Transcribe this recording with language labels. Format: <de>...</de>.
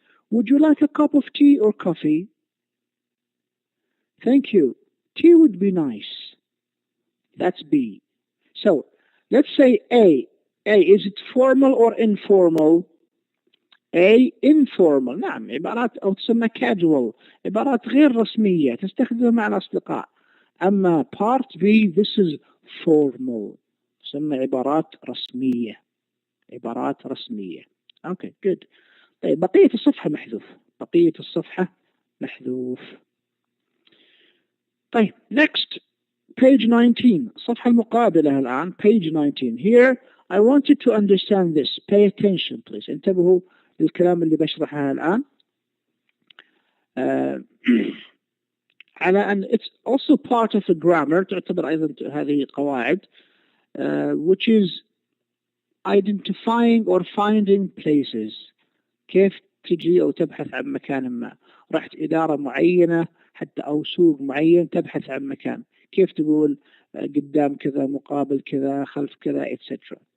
<en>Would you like a cup of tea or coffee? Thank you. Tea would be nice. That's B. So, let's say A. A, is it formal or informal? A. Informal.</en> <ar>نعم عبارات أو تسمى casual عبارات غير رسمية تستخدمها مع الأصدقاء. أما</ar> <en>part B this is formal</en> <ar>تسمى عبارات رسمية. عبارات رسمية.</ar> <en>Okay, good.</en> <ar>طيب بقية الصفحة محذوف. بقية الصفحة محذوف. طيب</ar> <en>next page 19</en> <ar>الصفحة المقابلة الآن</ar> <en>page 19. Here I want you to understand this. Pay attention please.</en> <ar>انتبهوا الكلام اللي بشرحه الآن على أن</ar> <en>it's also part of the grammar</en> <ar>تعتبر أيضا هذه قواعد</ar> <en>which is identifying or finding places.</en> <ar>كيف تجي أو تبحث عن مكان ما رحت إدارة معينة حتى أو سوق معين تبحث عن مكان كيف تقول قدام كذا مقابل كذا خلف كذا etc.</ar>